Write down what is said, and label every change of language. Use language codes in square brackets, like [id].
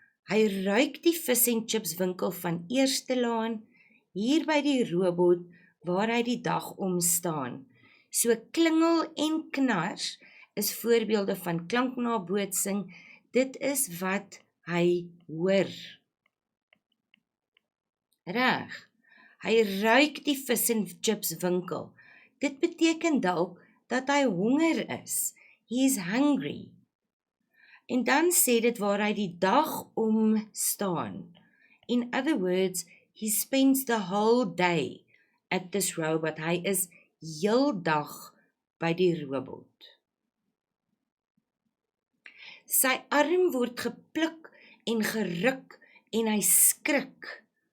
[af] Hy ruik die vis en chips winkel van Eerste Laan, hier by die robot waar hy die dag om staan. So klingel en knars is voorbeelde van klanknabootsing. Dit is wat hy hoor. Reg. Hy ruik die vis en chips winkel. Dit beteken dalk dat hy honger is. [en] He is hungry. [af] En dan sê dit waar hy die dag om staan. [en] In other words, he spends the whole day at this robot. [af] Hy is heel dag by die robot. Sy arm word gepluk en geruk en hy skrik.